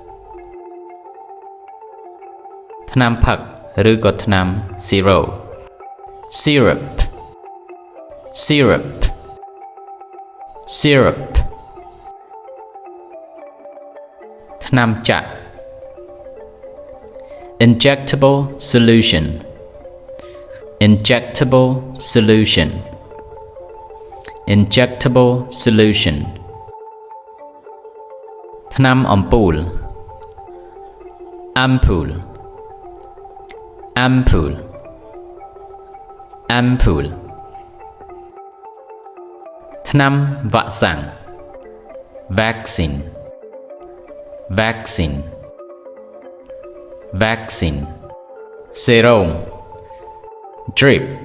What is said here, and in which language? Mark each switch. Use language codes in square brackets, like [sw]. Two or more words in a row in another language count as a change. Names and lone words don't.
[km] ថ្នាំផឹកឬក៏ថ្នាំ [en] syrup syrup syrup syrup [km] ថ្នាំចាក់ [en] injectable solution injectable solution injectable solution [km] ថ្នាំអំពូល [en] ampoule ampoule ampoule [km] ថ្នាំវ៉ាក់សាំង [en] vaccine vaccine vaccine សេរ៉ូម drip